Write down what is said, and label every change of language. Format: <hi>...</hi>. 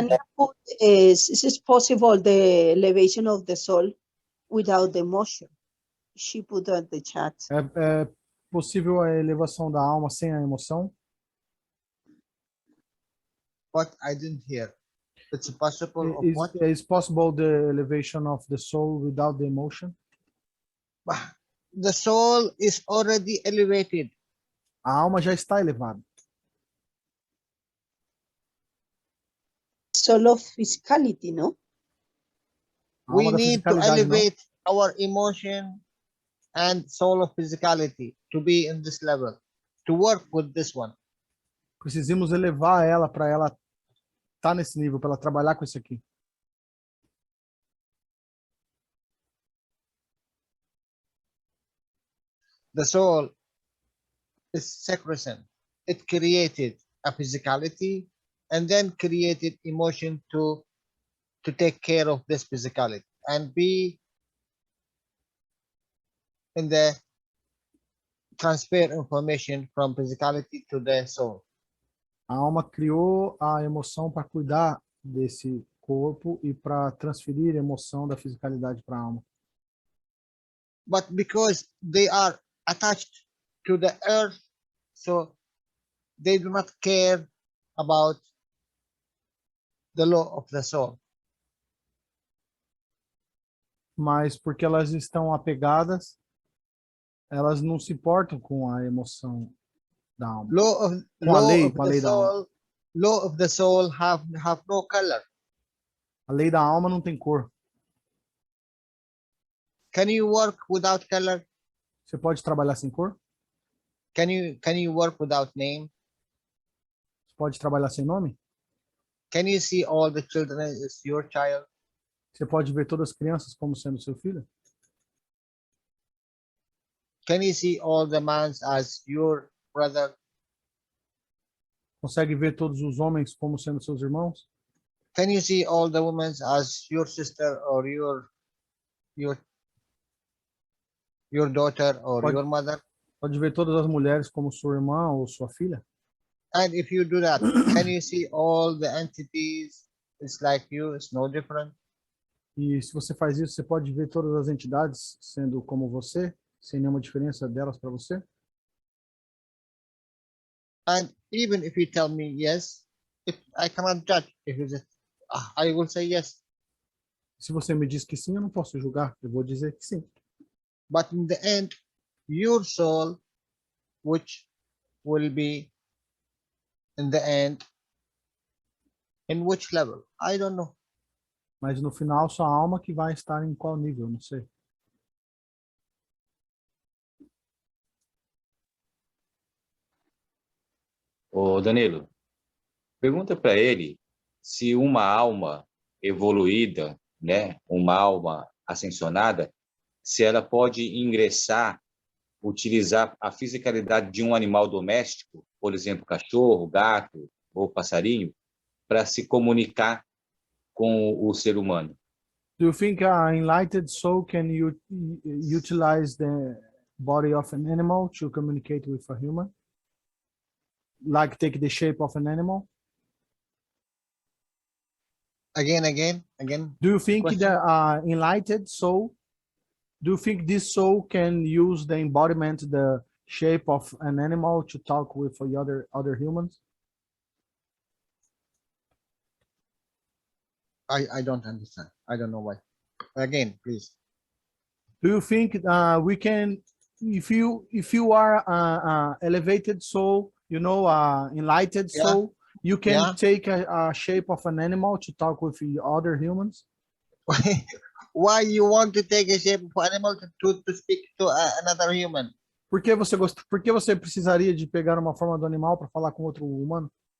<en>Tanya put, is it possible the elevation of the soul without the emotion? She put on the chat.</en> <pt>É possível a elevação da alma sem a emoção?</pt> <en>What I didn't hear. It's possible of what? Is possible the elevation of the soul without the emotion? The soul is already elevated.</en> <pt>A alma já está elevada.</pt> <en>Soul of physicality, no?</en> <pt>A</pt> <en>We</en> <pt>alma da</pt> <en>need to</en> <pt>fisicalidade não.</pt> <en>elevate our emotion and soul of physicality to be in this level, to work with this one.</en> <pt>Precisamos elevar ela para ela estar nesse nível, para ela trabalhar com isso aqui.</pt> <en>The soul is sacrosanct. It created a physicality and then created emotion to take care of this physicality and be in the transfer information from physicality to the soul.</en> <pt>A alma criou a emoção para cuidar desse corpo e para transferir a emoção da fisicalidade para a alma.</pt> <en>But because they are attached to the earth, so they do not care about the law of the soul.</en> <pt>Mas porque elas estão apegadas, elas não se importam com a emoção da alma. Com a lei da alma.</pt> <en>Law of the soul have no color.</en> <pt>A lei da alma não tem cor.</pt> <en>Can you work without color?</en> <pt>Você pode trabalhar sem cor?</pt> <en>Can you work without name?</en> <pt>Você pode trabalhar sem nome?</pt> <en>Can you see all the children as your child?</en> <pt>Você pode ver todas as crianças como sendo seu filho?</pt> <en>Can you see all the men as your brother?</en> <pt>Consegue ver todos os homens como sendo seus irmãos?</pt> <en>Can you see all the women as your sister or your daughter or your mother?</en> <pt>Pode ver todas as mulheres como sua irmã ou sua filha?</pt> <en>And if you do that, can you see all the entities? It's like you, it's no different.</en> <pt>E se você faz isso, você pode ver todas as entidades sendo como você, sem nenhuma diferença delas para você?</pt> <en>And even if you tell me yes, I cannot judge. If you just, I will say yes.</en> <pt>Se você me diz que sim, eu não posso julgar. Eu vou dizer que sim.</pt> <en>But in the end, your soul, which will be in the end, in which level? I don't know.</en> <pt>Mas no final, sua alma que vai estar em qual nível? Não sei. Ô Danilo, pergunta para ele se uma alma evoluída, né, uma alma ascensionada, se ela pode ingressar, utilizar a fisicalidade de um animal doméstico, por exemplo, cachorro, gato ou passarinho, para se comunicar com o ser humano.</pt> <en>Do you think an enlightened soul can utilize the body of an animal to communicate with a human? Like take the shape of an animal? Again. Do you think Question? that enlightened soul, do you think this soul can use the embodiment, the shape of an animal to talk with other humans? I don't understand. I don't know why. Again, please. Do you think we can, if you are elevated soul, you know, enlightened Yeah. soul, you can Yeah. take a shape of an animal to talk with the other humans? Why you want to take a shape of animal to speak to another human?</en> <pt>Por que você precisaria de pegar uma forma do animal para falar com outro humano?</pt>